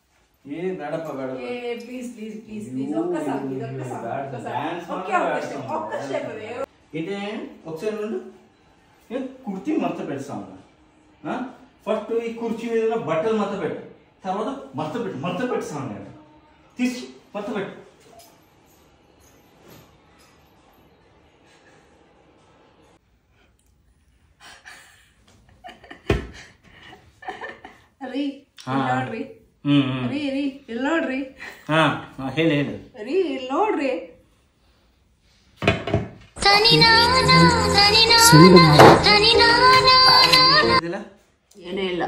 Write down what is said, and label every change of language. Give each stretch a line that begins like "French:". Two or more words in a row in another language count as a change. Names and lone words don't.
English: please please please please
Telugu: ఒక్కసారి ఒక్క స్టెప్ ఏంటే ఒకసారి నుండి కుర్చీ మడత పెడతాను. ఫస్ట్ ఈ కుర్చీ మీద ఉన్న బట్టలు మడత పెట్టు, తర్వాత మడత పెడతాను తీసి మడత పెట్టు.
Kannada: ರೀ ನೋಡ್ರಿ ರೀ ರೀ ಇಲ್ಲಿ ನೋಡ್ರಿ ಹೇಳಿ ಹೇಳಿ ರೀ ಇಲ್ಲಿ ನೋಡ್ರಿ ಏನೂ ಇಲ್ಲ